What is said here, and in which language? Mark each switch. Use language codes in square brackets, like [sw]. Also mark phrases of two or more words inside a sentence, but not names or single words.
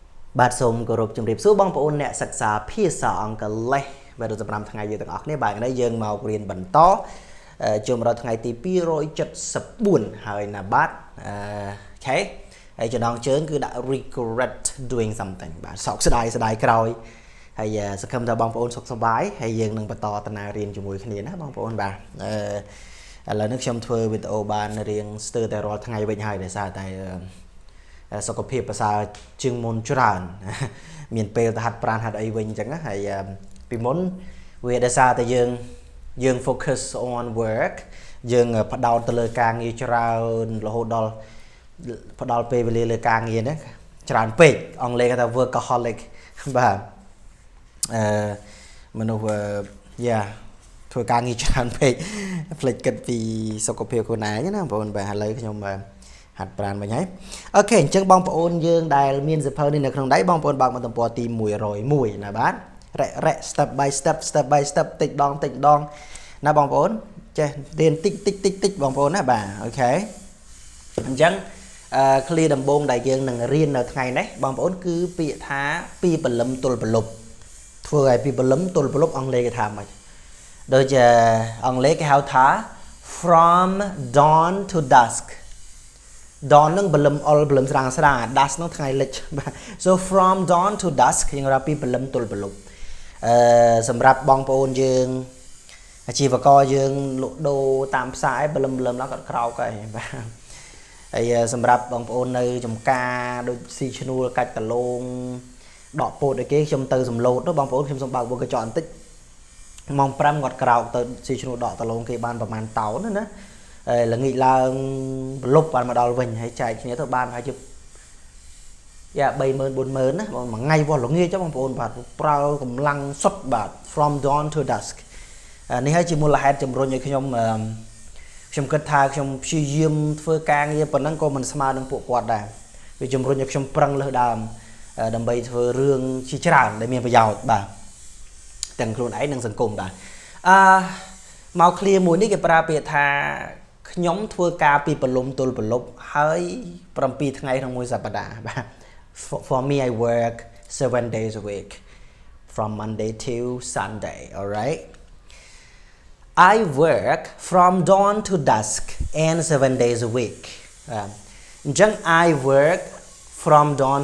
[km] បាទសូមគោរពជំរាបសួរបងប្អូនអ្នកសិក្សាភាសាអង់គ្លេសបាទសម្រាប់ថ្ងៃយើងទាំងអស់គ្នាបាទថ្ងៃនេះយើងមករៀនបន្តជួបដល់ថ្ងៃទី274ហើយណា បាទអូខេហើយចំណងជើងគឺដាក់ [en] regret doing something [km] បាទសោកស្ដាយក្រោយហើយសង្ឃឹមថាបងប្អូនសុខសប្បាយហើយយើង នឹងបន្តដំណើររៀនជាមួយគ្នាណាបងប្អូនបាទឥឡូវនេះខ្ញុំធ្វើវីដេអូបានរៀងស្ទើរតែរាល់ថ្ងៃវិញហើយដោយសារតែសុខភាពប្រសើរជាងមុនច្រើនមានពេលទៅហាត់ប្រាណហាត់អីវិញអញ្ចឹងហើយពីមុនវាដោយសារតែយើង [en] focus on work [km] យើងផ្ដោតទៅលើការងារច្រើនរហូតដល់ផ្ដល់ពេលវេលាលើការងារហ្នឹងច្រើនពេកអង់គ្លេសគេថា workaholic បាទ មនុស្សធ្វើការងារច្រើនពេកភ្លេចគិតពីសុខភាពខ្លួនឯងណាបងប្អូនបាទឥឡូវខ្ញុំហាត់ប្រាណវិញហើយអូខេអញ្ចឹងបងប្អូនយើងដែលមានសៀវភៅនេះនៅក្នុងដៃបងប្អូនបើកមកទំព័រទី101ណាបាទរ៉ [en] step by step [km] តិចដង ណាបងប្អូនចេះរៀនតិចបងប្អូនណាបាទអូខេអញ្ចឹងclear ដំបូងដែលយើងនឹងរៀននៅថ្ងៃនេះបងប្អូនគឺពាក្យថាពីព្រលឹមទល់ព្រលប់ធ្វើឲ្យ ពីព្រលឹមទល់ព្រលប់អង់គ្លេសគេថាម៉េចដូចជាអង់គ្លេសគេហៅថា [en] from dawn to dusk dawn [km] នឹងព្រលឹមអុលព្រលឹមស្រាង dusk នោះថ្ងៃលិចបាទ so [en] from dawn to dusk [km] យើងរាប់ពីព្រលឹមទល់ព្រលប់សម្រាប់បងប្អូនយើងអាជីវករយើងលក់ដូរតាមផ្សារព្រលឹមឡើងគាត់ក្រោកហើយបាទហើយសម្រាប់បងប្អូននៅចំការដូចស៊ីឈ្នួលកាច់ដលងដកពោតឲ្យគេខ្ញុំទៅសំឡូតទៅបងប្អូនខ្ញុំសូមបើកវងកញ្ចក់បន្តិចម៉ោង5គាត់ក្រោកទៅស៊ីឈ្នួលដកដលងគេបានប្រហែលតោនណាល្ងាចឡើងប្រលប់បានមកដល់វិញហើយចែកគ្នាទៅបានហើយជិប 30000 40000ណាមួយថ្ងៃវល់ល្ងាចបងប្អូនបាទប្រើកម្លាំងសុទ្ធបាទ [en] from dawn to dusk [km] នេះហើយជាមូលហេតុជំរុញ ឲ្យខ្ញុំគិតថាខ្ញុំព្យាយាមធ្វើការងារប៉ុណ្ណឹងក៏មិនស្មើនឹងពួកគាត់ដែរវាជំរុញឲ្យខ្ញុំប្រឹងលើសដើមដើម្បីធ្វើរឿងជាច្រើនដែលមានប្រយោជន៍បាទទាំងខ្លួនឯងនិងសង្គមបាទមក clear មួយនេះគេប្រើពាក្យថាខ្ញុំធ្វើការពីព្រលឹមទល់ព្រលប់ហើយ7ថ្ងៃក្នុងមួយសប្តាហ៍បាទ [en] for me I work 7 days a week from Monday to Sunday all right I work from dawn to dusk and 7 days a week [km] អញ្ចឹង [en] I work from dawn